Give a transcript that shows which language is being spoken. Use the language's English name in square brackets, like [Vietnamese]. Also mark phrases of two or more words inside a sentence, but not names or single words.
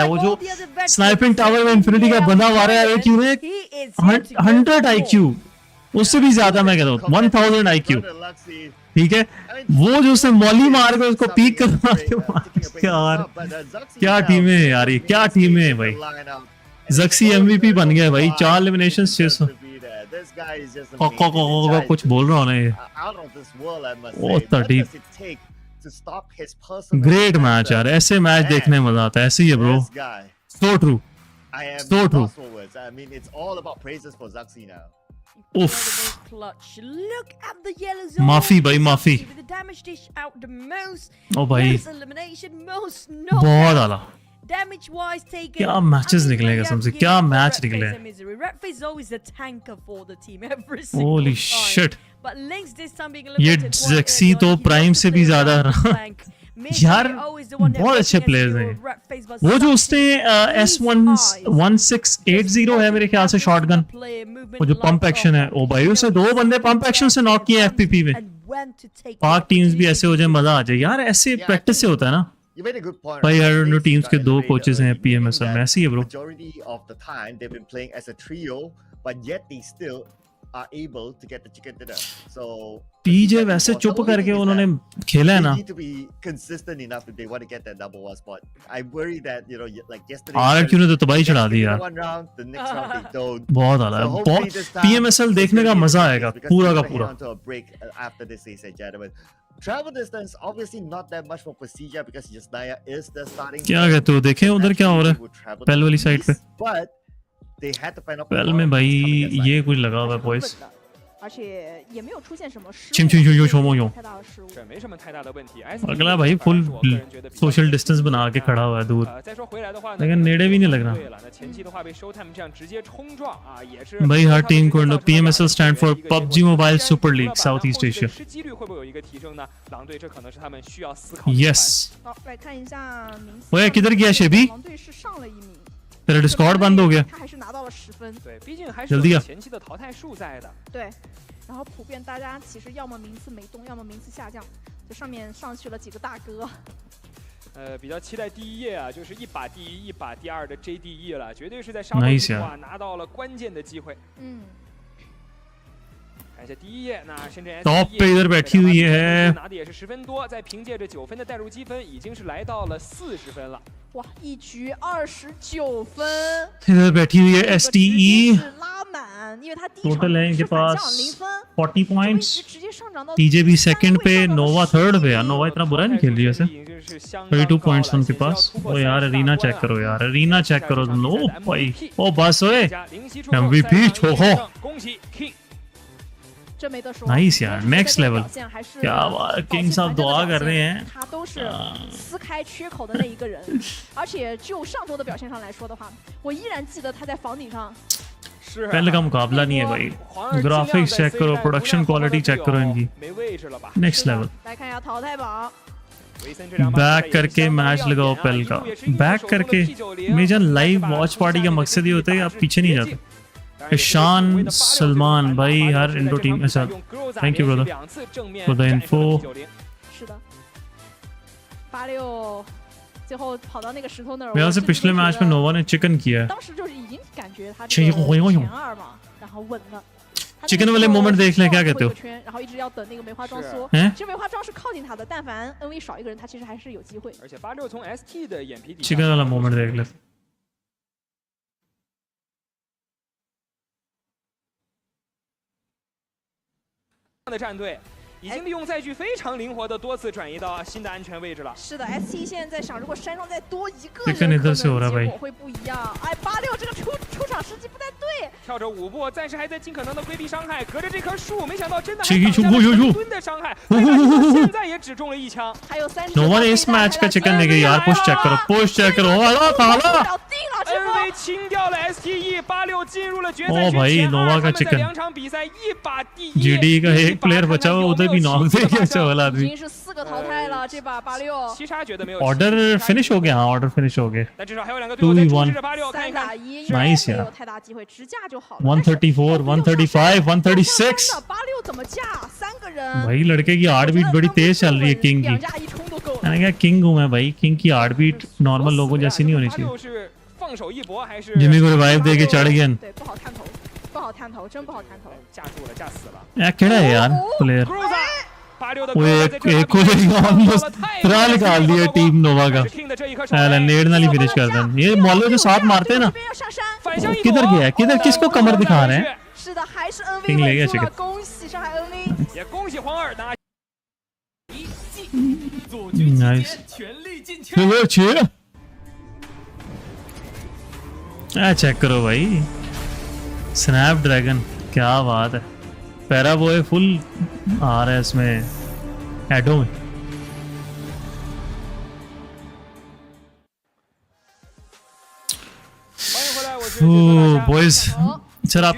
[Hindi] वो जो स्नाइपिंग टावर में इन्फिनिटी का बंदा मारा है RRQ ने 100 IQ, उससे भी ज्यादा मैं कहता हूँ 1000 IQ, ठीक है। वो जो उसने मॉली मार के उसको पीक करवा के यार क्या टीम है यार, ये क्या टीम है भाई। जक्सी MVP बन गया भाई, 4 एलिमिनेशंस 600। [English] This guy is just [Hindi] कुछ बोल रहा हूँ ना ये। [English] out of this world, I must Oh, say. What 30. does it take to stop his personal great match agenda? [Hindi] यार, ऐसे मैच देखने में मजा आता है, ऐसे ही है ब्रो। [English] This guy, so true. I am So true. lost for words. I mean, it's all about praises for Zaxi now. Oof. Incredible clutch. Look at the yellow zone. [Hindi] माफी भाई, माफी। [English] With the damage dish out the most. [Hindi] ओ भाई, [English] Most elimination, most knockouts. [Hindi] बहुत आला। [English] Damage wise taken. [Hindi] क्या matches निकले कसम से, क्या match निकले। [English] Redface is always the tanker for the team every single Holy time. shit। But Lynx this time being [Hindi] ये [English] eliminated quite Zaxi early [Hindi] तो [English] on. He [Hindi] प्राइम [English] loves [Hindi] से [English] to [Hindi] भी [English] play [Hindi] ज्यादा [English] around the [Hindi] रहा। [English] flank. Maybe [Hindi] यार [English] always the one that [Hindi] बहुत [English] working [Hindi] अच्छे [English] against [Hindi] प्लेयर्स [English] your [Hindi] हैं। [English] Redface, but [Hindi] वो जो [English] Zaxi, [Hindi] उसने S1680 है मेरे ख्याल से शॉटगन, [English] play movement [Hindi] वो जो पंप [English] like [Hindi] एक्शन है, ओ भाई उसे 2 बंदे [English] pump action [Hindi] से नॉक किए FPP में। [English] and when to take [Hindi] पाक टीम्स भी ऐसे हो जाए मजा आ जाए यार, ऐसे प्रैक्टिस से होता है ना [English] You made a good point. [Hindi] भाई। [English] right? [Hindi] हर [English] Lynx [Hindi] टीम्स [English] got [Hindi] के 2 [English] eliminated [Hindi] कोचेस हैं [English] early, [Hindi] PMSL [English] meaning [Hindi] में, ऐसे ही है ब्रो। [English] that Majority of the time they've been playing as a trio, but yet they still are able to get the chicken dinner. So [Hindi] टीजे वैसे [English] the [Hindi] चुप [English] only [Hindi] करके [English] thing is [Hindi] उन्होंने [English] that [Hindi] खेला है [English] they [Hindi] ना। [English] need to be consistent enough if they want to get that number 1 spot. I worry that like yesterday. [Hindi] RRQ ने तो तबाही चढ़ा दी यार, [English] One round, the next round they don't. [Hindi] बहुत आला है, [English] So hopefully this [Hindi] बहुत [English] time [Hindi] PMSL [English] it's [Hindi] देखने [English] gonna [Hindi] का [English] be a [Hindi] मजा [English] different [Hindi] आएगा [English] case because [Hindi] पूरा [English] we're [Hindi] का [English] gonna [Hindi] पूरा। [English] head on to a break after this, ladies and gentlemen. Travel distance obviously not that much for PERSIJA because Yasnaya is the starting. [Hindi] क्या कहते हो, देखें उधर क्या हो रहा है पेल वाली साइड पे। [English] But they had to find out [Hindi] पेल में भाई ये कुछ लगा हुआ है बॉयज। [Chinese] 而且也没有出现什么失 चिम चिम चिम चिम चिम चिम। 太大的失误。这没什么太大的问题。 [Hindi] अगला भाई [English] full social distance [Hindi] बना के खड़ा हुआ है दूर, [Chinese] 再说回来的话呢， [Hindi] लेकिन नेड़े भी नहीं लग रहा। [Chinese] 对了，那前期的话被 Showtime 这样直接冲撞啊，也是 [Hindi] भाई हर टीम को [English] PMSL stand for PUBG Mobile Super League South East Asia。 [Chinese] 失机率会不会有一个提升呢？狼队这可能是他们需要思考的。 [English] Yes。 [Chinese] 好，来看一下名次。 [Hindi] ओए किधर गया शेबी? [Chinese] 狼队是上了1名。 [Hindi] तेरा डिस्कॉर्ड बंद हो गया। [Chinese] 他还是拿到了10分。对，毕竟还是有前期的淘汰数在的。对。然后普遍大家其实要么名次没动，要么名次下降，就上面上去了几个大哥。比较期待第一页啊，就是一把第一，一把第2的 JDE 了，绝对是在沙漠之中啊拿到了关键的机会。嗯。看一下第一页，那深圳 [Hindi] टॉप पे इधर बैठी हुई है， [Chinese] 拿的也是10分多，再凭借着9分的带入积分，已经是来到了40分了。哇，一局29分。 [Hindi] इधर बैठी हुई है STE， [Chinese] 拉满，因为他第一 [Hindi] टोटल है इनके पास [Chinese] 0分 [Hindi] 40 पॉइंट्स। [Chinese] 直接上涨到 [Hindi] TJ भी सेकंड पे, नोवा थर्ड पे। यार नोवा इतना बुरा नहीं खेल रही वैसे। 32 पॉइंट्स उनके पास। ओ यार अरीना चेक करो यार, अरीना चेक करो तुम लोग। ओ भाई ओ बस ओए MVP छोको। [Chinese] 恭喜 King。这没得说 [Hindi] नाइस यार, [English] next level. [Hindi] क्या बात, किंग साहब दुआ कर रहे हैं। [Chinese] 他都是撕开缺口的那一个人，而且就上周的表现上来说的话，我依然记得他在房顶上。 [Hindi] पहले का मुकाबला नहीं है भाई। ग्राफिक्स चेक करो, [English] production quality [Hindi] चेक करो इनकी, [English] next level. [Chinese] 来看一下淘汰榜。 [Hindi] बैक करके मैच लगाओ पेल का। बैक करके मेजन [English] live watch party [Hindi] का मकसद ये होता है कि आप पीछे नहीं जाते। ईशान सलमान भाई हर इंडो टीम ऐसा। [English] thank you brother for the info. [Chinese] 是的，86最后跑到那个石头那儿。 [Hindi] मेरे से पिछले मैच में नोवा ने चिकन किया है। [Chinese] 当时就是已经感觉他这个前2嘛，然后稳了。 [Hindi] चिकन वाले मोमेंट देख लें, क्या कहते हो? [Chinese] 然后一直要等那个梅花桩缩。其实梅花桩是靠近他的，但凡 NV 少一个人，他其实还是有机会。而且86从 ST 的眼皮底。 [Hindi] चिकन वाला मोमेंट देख ले। [Chinese] 的战队已经利用载具非常灵活的多次转移到新的安全位置了。是的 ，ST 现在在想，如果山上再多一个人， [Hindi] चिकन इधर से हो रहा है [Chinese] 结 [Hindi] भाई। [Chinese] 果会不一样。哎，86这个出场时机不太对。跳着5步，暂时还在尽可能的规避伤害，隔着这棵树，没想到真的还 [Hindi] चिकन [Chinese] 挡下了 चुकू 吨的伤害。现在也只中了1枪。还有3。 [Hindi] नोवा ने इस मैच का चिकन लेके यार [English] push check [Hindi] करो, [English] push check [Hindi] करो। हलो खाला। [Chinese] ，NV 清掉了 STE，86进入了决赛 [Hindi] ओ [Chinese] 圈 [Hindi] भाई [Chinese] 前2。 [Hindi] नोवा का [Chinese] 他们在 [Hindi] चिकन [Chinese] 2场比赛一把第一 [Hindi] GD का एक प्लेयर बचा हुआ, उधर भी नॉक दे के अच्छा वाला [Chinese] 已 [Hindi] आदमी। [Chinese] 经是4个淘汰了，这把86。七杀觉得没有。 [English] order finish [Hindi] हो गया। हाँ [English] order finish [Hindi] हो गए। [Chinese] 但至少还有2个队友在注视着86，看 3 一看。打1， [English] Nice [Chinese] 没有呀。太大机会，直架就好了。 [Hindi] 134, 135, 136। [Chinese] 86怎么架？3个人。 [Hindi] भाई लड़के की [English] heart beat [Hindi] बड़ी तेज चल रही है किंग की। [Chinese] 2 架1冲都够了。 [Hindi] मैंने कहा किंग हूँ मैं भाई, किंग की [English] heart beat [Hindi] नॉर्मल लोगों जैसी नहीं होनी चाहिए। [Chinese] 是放手一搏还是 [Hindi] जिमी को रिवाइव दे के चढ़ गया। [Chinese] 对，不好探头，不好探头，真不好探头。架住了，架死了。 [Hindi] यार केड़ा है यार प्लेयर। [Chinese] 86 的 [Hindi] वो एक को ऑलमोस्ट त्रा निकाल दिया टीम नोवा का। नेड नाल ही फिनिश कर दें। ये मॉलो जो साथ मारते हैं ना, किधर गया किधर किसको कमर दिखा रहे हैं [Chinese] 是的，还是 NV 赢了一个这个稳住了，恭喜上海 NV。也恭喜黄二拿。 [English] nice check [Hindi] करो भाई स्नैपड्रैगन क्या बात है पैरा बॉय फुल आ रहा है इसमें एडो में बॉयज सर आपके